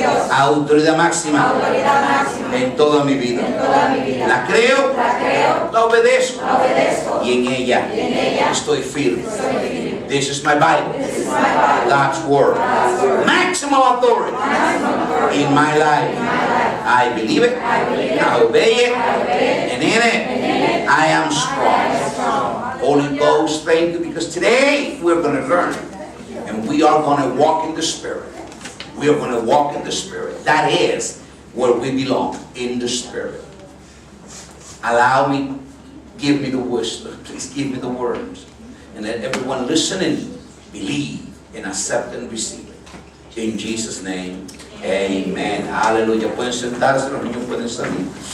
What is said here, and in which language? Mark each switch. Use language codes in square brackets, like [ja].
[es] Autoridad máxima en toda mi vida. La creo, la obedezco y en ella estoy firme. [en] This is my Bible. God's Word. Maximum authority in my life. I believe it. I obey it. And in it, I am strong. Holy Ghost, thank you, because today we're going to learn. And we are going to walk in the Spirit. We are going to walk in the Spirit. That is where we belong, in the Spirit. Allow me, give me the wisdom. Please give me the words. And let everyone listening believe and accept and receive it. In Jesus' name, amen. Aleluya. [es] Pueden sentarse, los niños pueden salir.